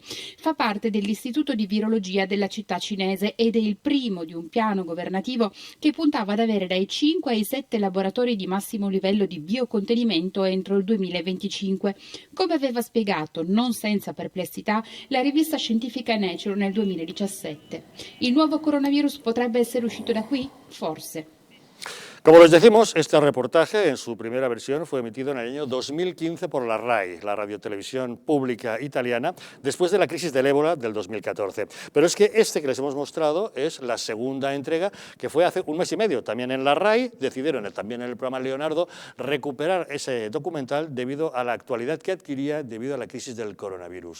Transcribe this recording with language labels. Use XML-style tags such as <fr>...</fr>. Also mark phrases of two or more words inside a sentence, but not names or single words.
<it>Fa parte dell'Istituto di Virologia della città cinese ed è il primo di un piano governativo che puntava ad avere dai 5 ai 7 laboratori di massimo livello di biocontenimento entro il 2025, come aveva spiegato, non senza perplessità, la rivista scientifica Nature nel 2017. Il nuovo coronavirus potrebbe essere uscito da qui? Forse.</it> <es>Como les decimos, este reportaje en su primera versión fue emitido en el año 2015 por la RAI, la radiotelevisión pública italiana, después de la crisis del ébola del 2014. Pero es que este que les hemos mostrado es la segunda entrega, que fue hace un mes y medio. También en la RAI decidieron, también en el programa Leonardo, recuperar ese documental debido a la actualidad que adquiría debido a la crisis del coronavirus.</es>